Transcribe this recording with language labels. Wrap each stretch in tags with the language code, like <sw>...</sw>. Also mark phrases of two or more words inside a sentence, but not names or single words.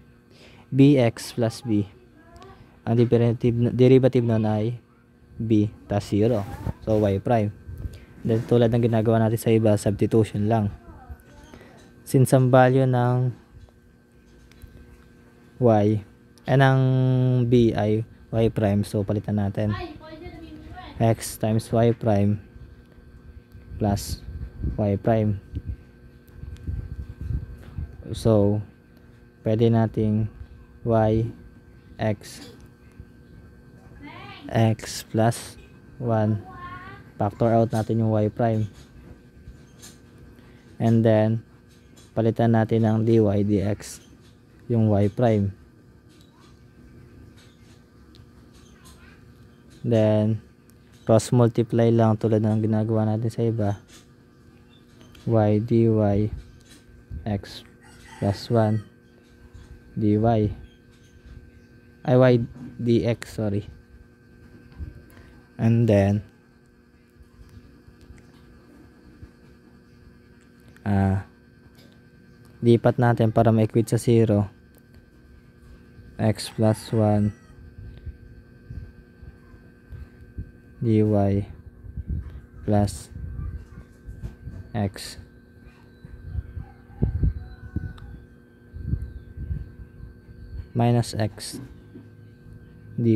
<en>Bx plus b,</en> <tl>ang derivative nun ay</tl> <en>b plus 0, so y prime.</en> <tl>Then tulad ng ginagawa natin sa iba, substitution lang. Since ang value ng y ng b ay</tl> <en>y prime,</en> <tl>so palitan natin</tl> <en>x times y prime plus y prime.</en> <tl>So pwede nating</tl> <en>x plus 1, factor out</en> <tl>natin yung</tl> <en>y prime, and then</en> <tl>palitan natin ng</tl> <en>dy dx</en> <tl>yung</tl> <en>y prime.</en> <tl>Then</tl> <en>cross multiply</en> <tl>lang tulad ng ginagawa natin sa iba,</tl> <en>y dy x plus 1 dy y dx, sorry. And then</en> <tl>lipat natin para ma-equate sa 0,</tl> <en>x plus 1 dy plus x minus x dy.</en>